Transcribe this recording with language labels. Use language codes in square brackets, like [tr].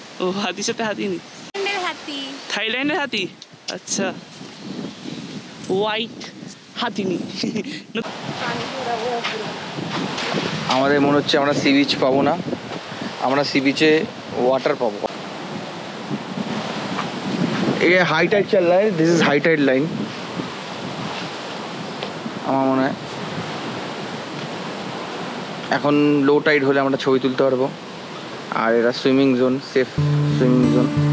[bn] ও হাতির সাথে হাতি নি, থাইল্যান্ডের হাতি। আচ্ছা, হোয়াইট হাতি নি। আমাদের মনে হচ্ছে আমরা সি বিচ পাবো না, আমরা সি বিচে ওয়াটার পাবো। [hi] ये हाई टाइड चल रहा है, [en] This is high tide line. [bn] আমার মনে হয় এখন লো টাইড হলে আমরা ছবি তুলতে পারবো। আর এরা swimming zone, safe swimming zone.